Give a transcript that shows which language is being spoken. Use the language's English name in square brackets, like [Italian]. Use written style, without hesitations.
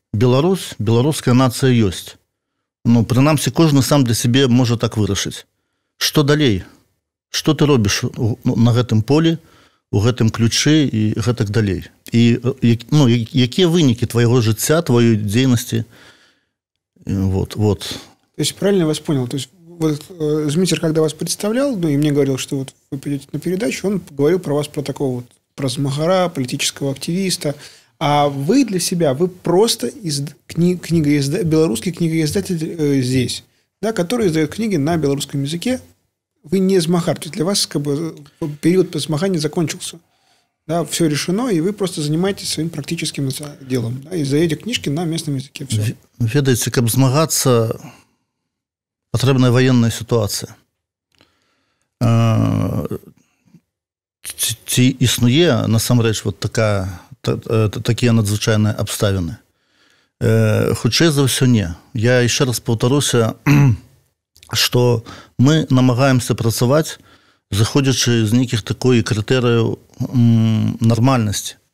[Belarusian] Беларусь, беларуская нацыя ёсць. Ну, прынамсі, кожны сам для сябе можа так вырашыць. Што далей? Што ты робіш на гэтым полі, у гэтым ключы і гэтак далей? І ну, якія вынікі твайго жыцця, тваёй дзейнасці? [Russian] Вот. То есть, правильно я вас понял? То есть, вот Змитер, когда вас представлял, ну, и мне говорил, что вот вы придете на передачу, он говорил про вас, про такого вот, про змагара, политического активиста. А вы для себя, вы просто белорусский книгоиздатель здесь, да, который издает книги на белорусском языке. Вы не змагар. То есть, для вас как бы период змагания закончился. Да, все решено, и вы просто занимаетесь своим практическим делом. Да, и издаете книжки на местном языке. Все. [Belarusian] Ведаеце, каб змагацца, патрэбная [Russian] военная ситуация. [Belarusian] Ці існуе насамрэч вот такія надзвычайныя абставіны? Хутчэй за ўсё не. Я яшчэ раз паўтаруся, што мы намагаемся працаваць, заходзячы з нейкіх такой крытэрыяў нармальнасці.